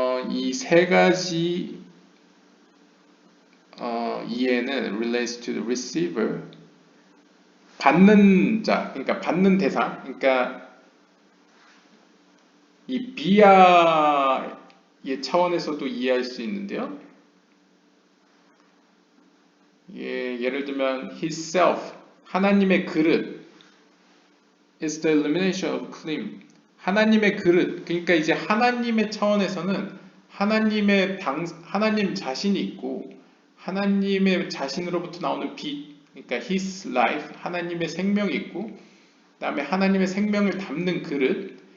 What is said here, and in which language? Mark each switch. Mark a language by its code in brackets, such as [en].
[ko] 이 세 가지 이해는 [en] relates to the receiver, [ko] 받는 자, 그러니까 받는 대상, 그러니까 이 비아의 차원에서도 이해할 수 있는데요. 예를 들면 [en] his self, [ko] 하나님의 그릇, [en] is the illumination of klim. [ko] 하나님의 그릇, 그러니까 이제 하나님의 차원에서는 하나님 자신이 있고 하나님의 자신으로부터 나오는 빛, 그러니까 [en] his life, [ko] 하나님의 생명이 있고 그 다음에 하나님의 생명을 담는 그릇.